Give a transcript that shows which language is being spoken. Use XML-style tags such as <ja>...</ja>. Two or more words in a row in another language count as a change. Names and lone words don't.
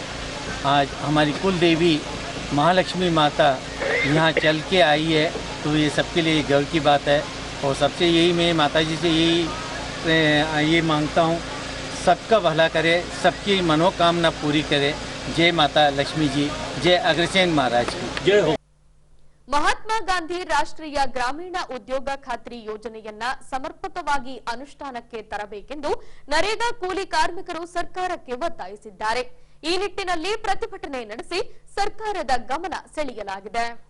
<hi>आज हमारी कुल देवी महालक्ष्मी माता यहाँ चल के आई है तो ये सबके लिए गर्व की बात है। और सबसे यही मैं माता जी से ये मांगता हूँ, सबका भला करे, सबकी मनोकामना पूरी करे। जय माता लक्ष्मी जी, जय अग्रसेन महाराज की जय हो।</hi> <kn>ಮಹಾತ್ಮ ಗಾಂಧಿ ರಾಷ್ಟ್ರೀಯ ಗ್ರಾಮೀಣ ಉದ್ಯೋಗ ಖಾತ್ರಿ ಯೋಜನೆಯನ್ನ ಸಮರ್ಪಕವಾಗಿ ಅನುಷ್ಠಾನಕ್ಕೆ ತರಬೇಕೆಂದು ನರೇಗಾ ಕೂಲಿ ಕಾರ್ಮಿಕರು ಸರ್ಕಾರಕ್ಕೆ ಒತ್ತಾಯಿಸಿದ್ದಾರೆ. ಈ ನಿಟ್ಟಿನಲ್ಲಿ ಪ್ರತಿಭಟನೆ ನಡೆಸಿ ಸರ್ಕಾರದ ಗಮನ ಸೆಳೆಯಲಾಗಿದೆ.</kn>